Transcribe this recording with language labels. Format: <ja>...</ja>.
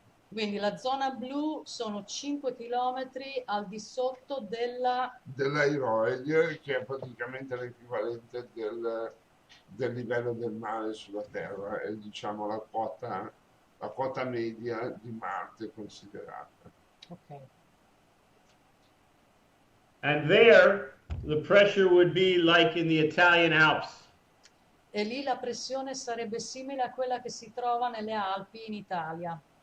<it>Quindi la zona blu sono 5 chilometri al di sotto dell'aeroide, che è praticamente l'equivalente del livello del mare sulla Terra, è diciamo la quota media di Marte considerata.</it> <en>Okay. And there the pressure would be like in the Italian Alps.</en> <it>E lì la pressione sarebbe simile a quella che si trova nelle Alpi in Italia.</it>